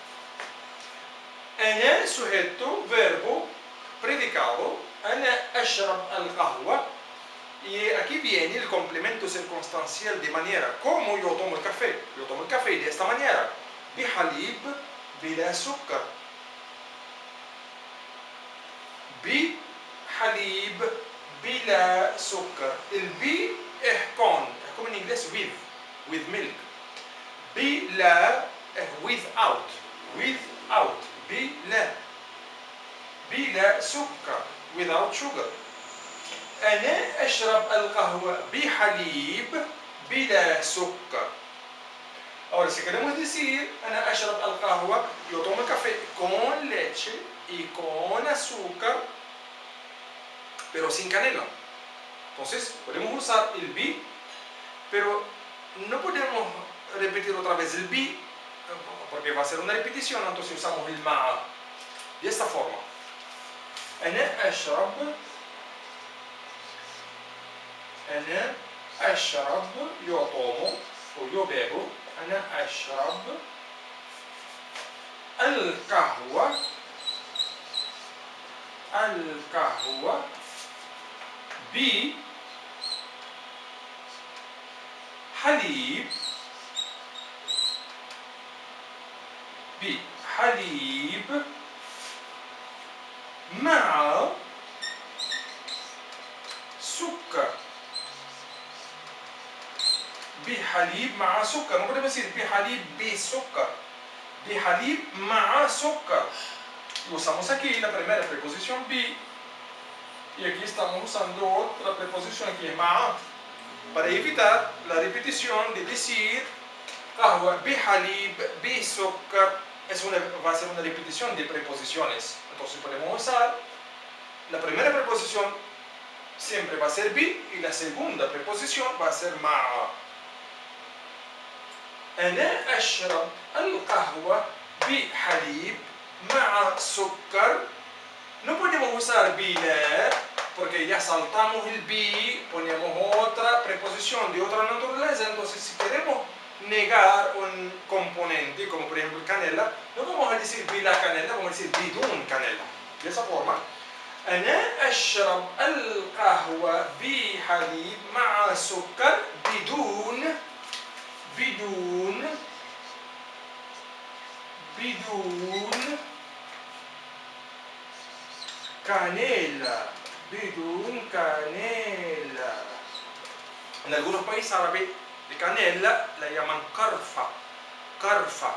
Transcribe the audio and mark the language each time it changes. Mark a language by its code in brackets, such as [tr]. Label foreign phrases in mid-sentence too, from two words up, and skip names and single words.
[es] أنا sujeto, verbo, predicado. [ar] أنا أشرب القهوة. [es] Y aquí viene el complemento circunstancial de manera como yo tomo el café. Yo tomo el café de esta manera. [ar] بحليب بلا سكر. بحليب بلا سكر. [es] El bi es con, es como en inglés [en] with milk. [es] بلا es without. [ar] بلا سكر, [en] without sugar. [ar] أنا أشرب القهوة بحليب بلا سكر. [es] Ahora, si queremos decir, [ar] أنا أشرب القهوة, [es] yo tomo café con leche y con azúcar, pero sin canela. Entonces, podemos usar el bi, pero no podemos repetir otra vez el bi, porque va a ser una repetición, entonces usamos el ma. De esta forma. [ar] أنا أشرب, [es] yo tomo, o yo bebo, [ar] أنا أشرب القهوة بحليب مع سكر. بحليب مع سكر. [es] No podemos decir [ar] بحليب بسكر. بحليب مع سكر. [es] Y usamos aquí la primera preposición bi. Y aquí estamos usando otra preposición que es ma, para evitar la repetición de decir [ar] قهوة بحليب بسكر. [es] Va a ser una repetición de preposiciones. Entonces podemos usar la primera preposición siempre va a ser bi y la segunda preposición va a ser ma. [ar] أنا أشرب القهوة بحليب مع سكر. [es] No podemos usar bila porque ya saltamos el bi, ponemos otra preposición de otra naturaleza. Entonces, si queremos negar un componente, como por ejemplo canela, no vamos a decir bila canela, vamos a decir bidun canela. De esa forma, [ar] أنا أشرب القهوة بحليب مع سكر بدون canela. [es] En algunos países árabes de canela la llaman carfa.